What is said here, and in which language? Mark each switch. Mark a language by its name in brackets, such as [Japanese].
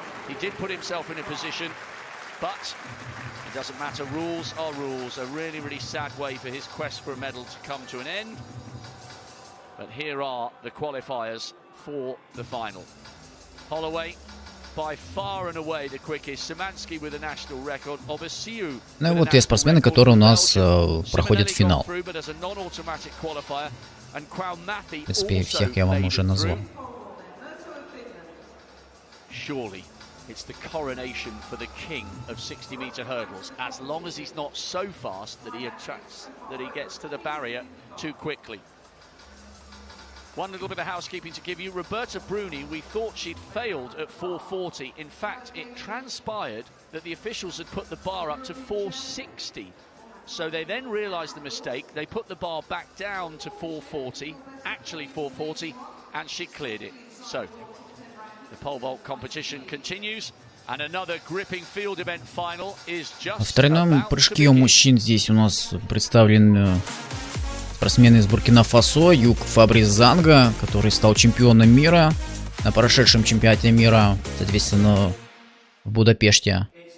[English] He did put himself in a position, but it doesn't matter. Rules are rules. A really, really sad way for his quest for a medal to come to an end. But here are the qualifiers for the final. Holloway by far and away the quickest. Szymanski with a national record. Obesiu. [Russian] Ну и вот те спортсмены, которые у нас проходят финал. В принципе, всех я вам уже назвал. [English] Surely it's the coronation for the king of 60-meter hurdles, as long as he's not so fast that he gets to the barrier too quickly. One little bit of housekeeping to give you. Roberta Bruni, we thought she'd failed at 4:40. In fact, it transpired that the officials had put the bar up to 4:60. So they then realized the mistake. They put the bar back down to 4:40, actually 4:40, and she cleared it. So the pole vault competition continues, and another gripping field event final is just. [Russian] В тройном прыжке у мужчин здесь у нас представлен спортсмен из Буркина-Фасо, Юг Фабрис Занга, который стал чемпионом мира на прошедшем чемпионате мира, соответственно, в Будапеште.